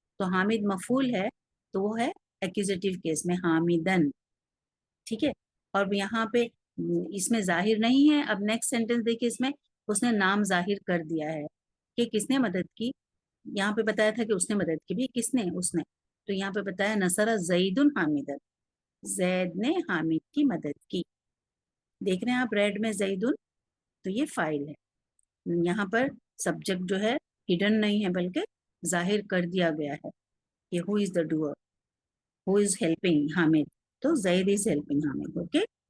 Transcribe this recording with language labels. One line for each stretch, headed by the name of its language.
Urdu: تو حامد مفعول ہے تو وہ ہے ایکوزیٹو کیس میں, حامدن. ٹھیک ہے, اور یہاں پہ اس میں ظاہر نہیں ہے. اب نیکسٹ سینٹینس دیکھیے, اس میں اس نے نام ظاہر کر دیا ہے کہ کس نے مدد کی, یہاں پہ بتایا تھا کہ اس نے مدد کی بھی، کس نے؟ اس نے. تو یہاں پہ بتایا نصر زید حامد، زید نے حامد کی مدد کی. دیکھ رہے ہیں آپ ریڈ میں زیدن، تو یہ فاعل ہے. یہاں پر سبجیکٹ جو ہے ہڈن نہیں ہے بلکہ ظاہر کر دیا گیا ہے کہ
English: who is the doer, who is helping Hamid,
Urdu: تو
English: Zaid is helping Hamid.
Urdu: اوکے.